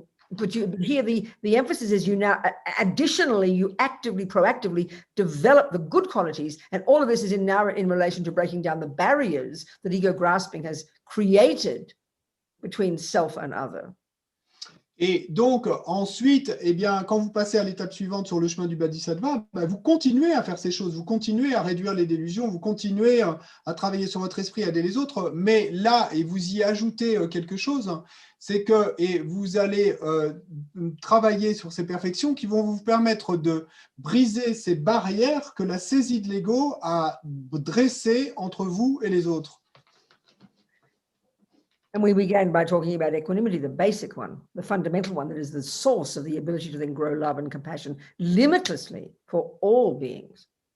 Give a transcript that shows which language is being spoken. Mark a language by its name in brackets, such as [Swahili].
[English] But here the emphasis is you now, additionally, you actively, proactively develop the good qualities. And all of this is now in relation to breaking down the barriers that ego grasping has created between self and other. [French] Et donc, ensuite, eh bien, quand vous passez à l'étape suivante sur le chemin du Bodhisattva, vous continuez à faire ces choses, vous continuez à réduire les délusions, vous continuez à travailler sur votre esprit, à aider les autres, mais là, et vous y ajoutez quelque chose, c'est que et vous allez travailler sur ces perfections qui vont vous permettre de briser ces barrières que la saisie de l'ego a dressées entre vous et les autres. [English] And we began by talking about equanimity, the basic one, the fundamental one that is the source of the ability to then grow love and compassion limitlessly for all beings.